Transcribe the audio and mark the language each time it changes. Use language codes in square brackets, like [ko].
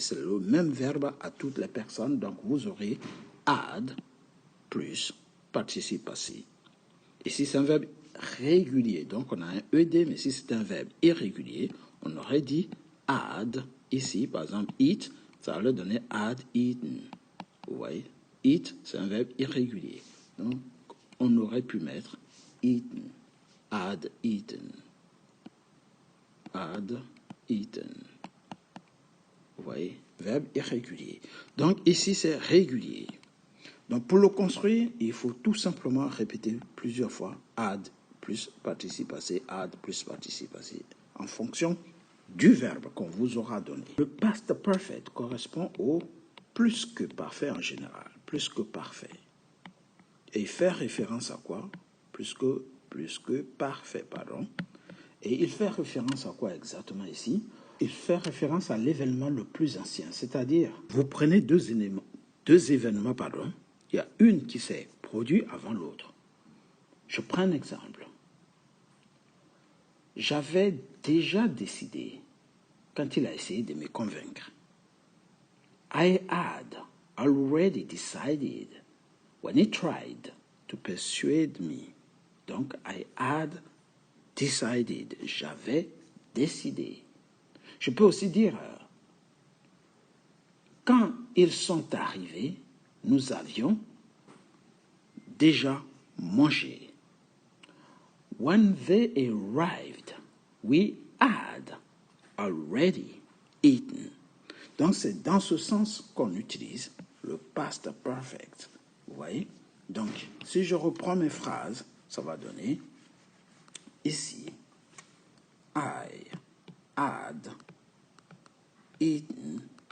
[fr] C'est le même verbe à toutes les personnes. Donc vous aurez had plus participe passé. Ici, c'est un verbe régulier. Donc on a un ED, mais si c'est un verbe irrégulier, on aurait dit had. Ici, par exemple, eat, ça allait donner had eaten. Vous voyez? Eat, c'est un verbe irrégulier. Donc, on aurait pu mettre eaten, had eaten, had eaten. Vous voyez? Verbe irrégulier. Donc, ici, c'est régulier. Donc, pour le construire, il faut tout simplement répéter plusieurs fois had plus participe passé, had plus participe passé, en fonction du verbe qu'on vous aura donné. Le past perfect correspond au plus que parfait en général, plus que parfait. Et il fait référence à quoi? Plus que parfait, pardon. Et il fait référence à quoi exactement ici? Il fait référence à l'événement le plus ancien, c'est-à-dire, vous prenez deux événements, pardon. Il y a une qui s'est produite avant l'autre. Je prends un exemple. J'avais déjà décidé quand il a essayé de me convaincre. [en] I had already decided when he tried to persuade me. [fr] Donc, [en] I had decided. [fr] J'avais décidé. Je peux aussi dire, quand ils sont arrivés, nous avions déjà mangé. [en] When they arrived, we had already eaten. [fr] Donc, c'est dans ce sens qu'on utilise le past perfect. Vous voyez? Donc, si je reprends mes phrases, ça va donner, ici, [en] I had eaten.